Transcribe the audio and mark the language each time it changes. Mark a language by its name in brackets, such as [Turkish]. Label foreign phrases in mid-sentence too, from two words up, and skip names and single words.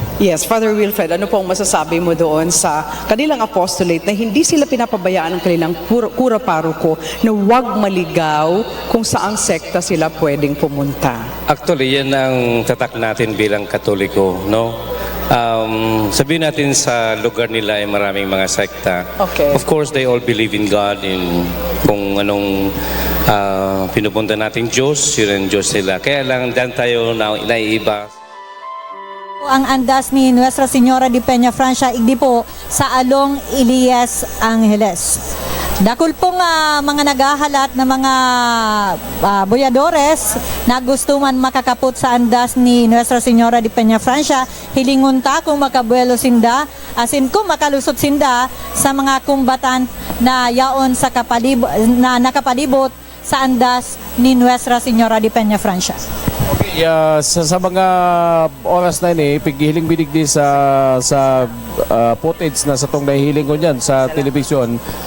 [Filipino] Yes, Father Wilfred, ano pong masasabi mo doon sa kanilang apostolate na hindi sila pinapabayaan ng kanilang kura paroko na huwag maligaw kung saang sekta sila pwedeng pumunta? Actually, yan ang tatak natin bilang Katoliko, no? Sabihin natin sa lugar nila ay maraming mga sekta. Okay. [English] Of course, they all believe in God, in [Filipino] kung anong pinupunta nating Diyos, yun ang Diyos nila. Kaya lang, dyan tayo naiiba. [Bikol] Ang andas ni Nuestra Señora de Peña Francia igdi po sa along Elias Angeles. Dakul pong mga naghahalat na mga boyadores na gusto man makakapot sa andas ni Nuestra Señora de Peña Francia, hilingon ta kung makabuelo sinda, asin kung makalusot sinda sa mga kumbatan na yaon sa na nakapalibot sa andas ni Nuestra Señora de Peña Francia. Okay, sa mga oras na ini, pighiling binigdi sa footage na sa tong nahihiling ko niyan sa telebisyon.